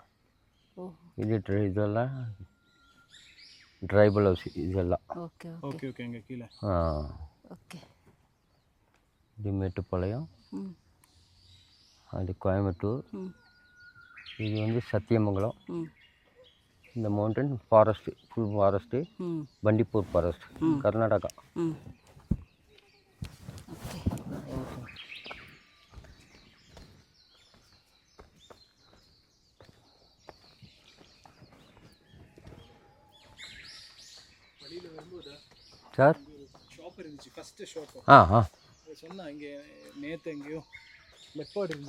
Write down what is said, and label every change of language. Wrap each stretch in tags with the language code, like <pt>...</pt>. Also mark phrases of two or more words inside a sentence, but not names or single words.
<ta>இது இதெல்லாம்</ta> <en>tribal house.</en> <ta>இதெல்லாம் இது மேட்டுப்பாளையம், அது கோயம்புத்தூர். இது வந்து சத்தியமங்கலம், இந்த</ta> <en>mountain forest, full forest, ಹ್ಞೂ</en> <kn>ಬಂಡೀಪುರ್ ಫಾರೆಸ್ಟ್, ಕರ್ನಾಟಕ. ಹ್ಞೂ ಓಕೆ.</kn> <ta>சார் ஷாப் இருந்துச்சு,</ta> <en>first shop. ஆ</en> <ta>சொன்னால் இங்கே நேற்று எங்கேயோ லெப்பர்ட் இருந்து.</ta>